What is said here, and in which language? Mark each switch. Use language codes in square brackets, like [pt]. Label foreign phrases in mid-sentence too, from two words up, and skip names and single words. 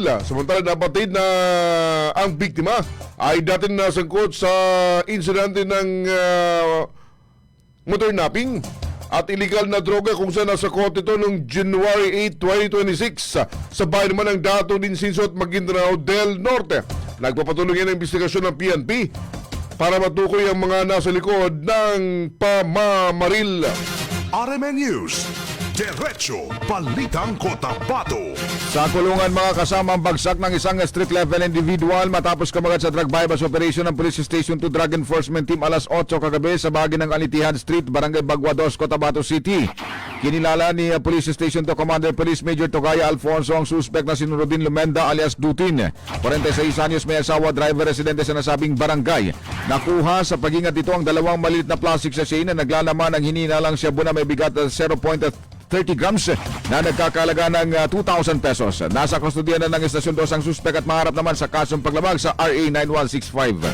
[tl] Samantala nabatid na ang biktima ay dating nasangkot sa insidente ng [en] motor napping [tl] at illegal na droga kung saan nasa kote ito noong January 8, 2026 sa bayan naman ng Dato Dinsinso at Maguindanao del Norte. Nagpapatuloy ang investigasyon ng PNP para matukoy ang mga nasa likod ng pamamaril. RMN News. Diretso Balitang Cotabato. Sa kulungan mga kasama ang bagsak ng isang [en] street level individual [tl] matapos kamagat sa [en] drug bypass operation [tl] ng Police Station 2 Drug Enforcement Team alas 8 kagabi sa bahagi ng Alitihan Street, Barangay Baguados, Cotabato City. Kinilala ni Police Station 2 Commander Police Major Togaya Alfonso ang suspect na si Nuruddin Lumenda alias Dutin. 46 anyos, may asawa, driver, residente sa nasabing barangay. Nakuha sa pagingat ito ang dalawang maliit na [en] plastic sachet [tl] na naglalaman ng hininalang shabu na may bigat 0.30 grams na nagkakalaga ng 2,000 pesos. Nasa kustodiya na ng Estasyon 2 ang suspect at maharap naman sa kasong paglabag sa RA 9165.